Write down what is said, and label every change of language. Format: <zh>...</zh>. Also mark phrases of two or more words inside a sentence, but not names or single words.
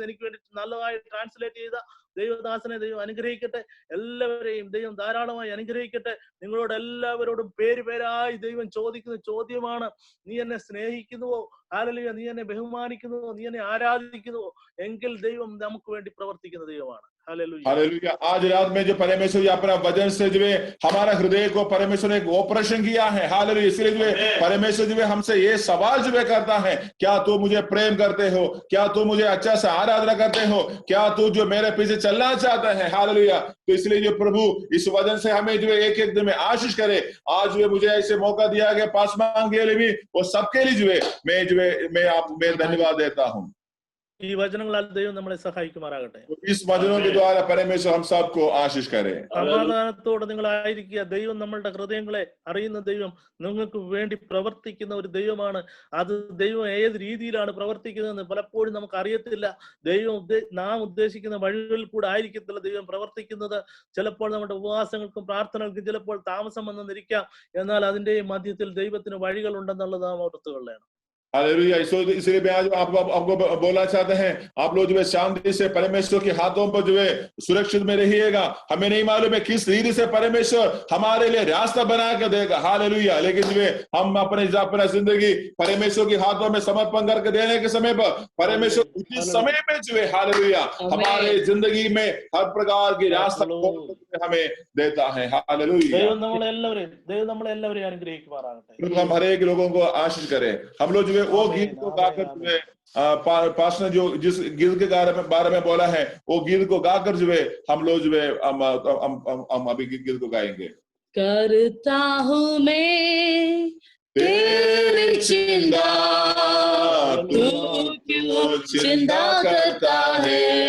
<ml>എനിക്ക് വേണ്ടി നല്ലതായി ട്രാൻസ്ലേറ്റ് ചെയ്ത ദൈവദാസനെ ദൈവം അനുഗ്രഹിക്കട്ടെ. എല്ലാവരെയും ദൈവം ധാരാളമായി അനുഗ്രഹിക്കട്ടെ. നിങ്ങളോട് എല്ലാവരോടും പേരായി ദൈവം ചോദിക്കുന്ന ചോദ്യമാണ്, നീ എന്നെ സ്നേഹിക്കുന്നുവോ? ഹല്ലേലൂയ, നീ എന്നെ ബഹുമാനിക്കുന്നുവോ, നീ എന്നെ ആരാധിക്കുന്നുവോ, എങ്കിൽ ദൈവം നമുക്ക് വേണ്ടി പ്രവർത്തിക്കുന്ന ദൈവമാണ്.</ml> <hi>हालेलुया। हालेलुया। आज रात में जो परमेश्वर जी अपना वचन से जो है हमारा हृदय को परमेश्वर ने एक ऑपरेशन किया है। हालेलुया। इसलिए जो है परमेश्वर जो है हमसे ये सवाल जो है करता है, क्या तू मुझे प्रेम करते हो, क्या तू मुझे अच्छा से आराधना करते हो, क्या तू जो मेरे पीछे चलना चाहता है। हालेलुया। तो इसलिए जो प्रभु इस वचन से हमें जो है एक एक दिन में आशीष करे। आज जो है मुझे ऐसे मौका दिया गया पास मांग के लिए भी और सबके लिए जो है मैं धन्यवाद देता हूँ।</hi> <ml>ഈ വചനങ്ങളാൽ ദൈവം നമ്മളെ സഹായിക്കുമാറാകട്ടെ.</ml> <hi>इस वचनों के द्वारा परमेश्वर हम सबको आशीष करे।</hi> <ml>സമാധാനത്തോടെ നിങ്ങളായിരിക്കുക. ദൈവം നമ്മളുടെ ഹൃദയങ്ങളെ അറിയുന്ന ദൈവം, നിങ്ങൾക്ക് വേണ്ടി പ്രവർത്തിക്കുന്ന ഒരു ദൈവമാണ്. അത് ദൈവം ഏത് രീതിയിലാണ് പ്രവർത്തിക്കുന്നതെന്ന് പലപ്പോഴും നമുക്ക് അറിയത്തില്ല. ദൈവം നാം ഉദ്ദേശിക്കുന്ന വഴികളിൽ കൂടെ ആയിരിക്കത്തില്ല ദൈവം പ്രവർത്തിക്കുന്നത്. ചിലപ്പോൾ നമ്മുടെ ഉപവാസങ്ങൾക്കും പ്രാർത്ഥനകൾക്കും ചിലപ്പോൾ താമസം വന്നെന്നിരിക്കാം. എന്നാൽ അതിന്റെ മധ്യത്തിൽ ദൈവത്തിന് വഴികൾ ഉണ്ടെന്നുള്ളത് നാം ഓർത്തുകൊള്ളണം.</ml> <hi>हालेलुया। इसलिए मैं आज आपको बोलना चाहते हैं, आप लोग जो है शांति से परमेश्वर के हाथों पर जो है सुरक्षित में रहिएगा। हमें नहीं मालूम है किस रीति से परमेश्वर हमारे लिए रास्ता बना कर देगा। हालेलुया। लेकिन जो है हम अपना जिंदगी परमेश्वर के हाथों में समर्पण करके देने के समय पर परमेश्वर उसी समय में जो है हालेलुया हमारे जिंदगी में हर प्रकार की रास्ता हमें देता है। हालेलुया।</hi> <ml>ദൈവം നമ്മളെല്ലാവരെയും അനുഗ്രഹിക്കുമാറാകട്ടെ.</ml> <hi>हम हर एक लोगों को आशीष करें। हम लोग जो है वो गीत को गाकर जो है पास ने जो जिस गीत के बारे में बोला है वो गीत को गाकर जो है हम लोग जो है हम अभी गीत को गाएंगे। करता हूँ मैं तेरी चिंता, तू क्यों चिंता करता है।</hi>